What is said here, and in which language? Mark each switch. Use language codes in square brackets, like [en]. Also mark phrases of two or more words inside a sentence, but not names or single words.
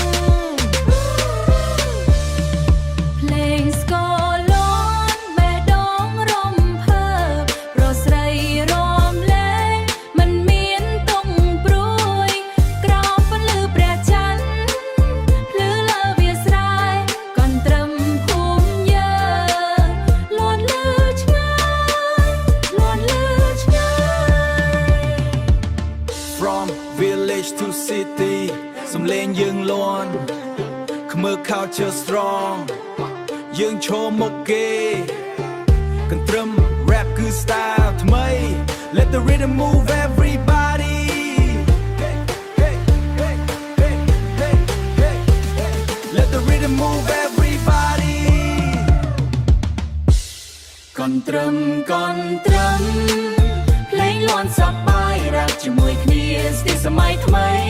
[km] ភ្លេងស្គរលាន់បេះដូងរំភើបប្រស្រីរំលែកមិនមានទុំព្រួយក្រោមពន្លឺព្រះច័ន្ទភ្លឺលើវាស្រែកន្ទ្រឹមភូមិយើងលាន់លឺឆ្ងាយលាន់លឺឆ្ងាយ [en] From village to city [km] សំឡេងយើងលាន់ខ្មើ [en] culture strong [km] យើងឈរមុខគេកន្ទ្រឹម rap គឺ style ថ្មី [en] Let the rhythm move everybody Let the rhythm move everybody [km] កន្ទ្រឹមកន្ទ្រឹមភ្លេងលាន់សប្បាយរ៉ាប់ជាមួយគ្នាស្ទីសម័យថ្មី